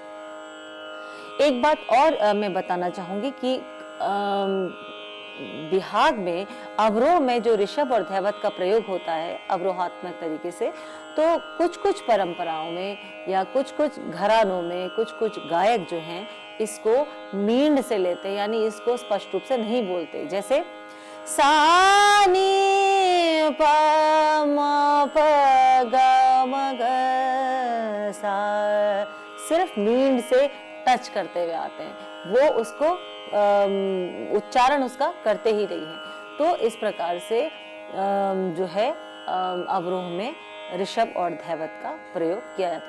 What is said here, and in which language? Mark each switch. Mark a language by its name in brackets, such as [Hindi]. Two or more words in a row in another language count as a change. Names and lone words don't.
[Hindi] एक बात और मैं बताना चाहूंगी कि बिहाग में अवरोह में जो ऋषभ और धैवत का प्रयोग होता है अवरोहात्मक तरीके से, तो कुछ कुछ परंपराओं में या कुछ कुछ घरानों में कुछ कुछ गायक जो हैं इसको मींड से लेते हैं, यानी इसको स्पष्ट रूप से नहीं बोलते। जैसे सा नी प म प ग म ग सा, सिर्फ मींड से टच करते हुए आते हैं, वो उसको उच्चारण उसका करते ही नहीं है। तो इस प्रकार से जो है अवरोह में ऋषभ और धैवत का प्रयोग किया जाता।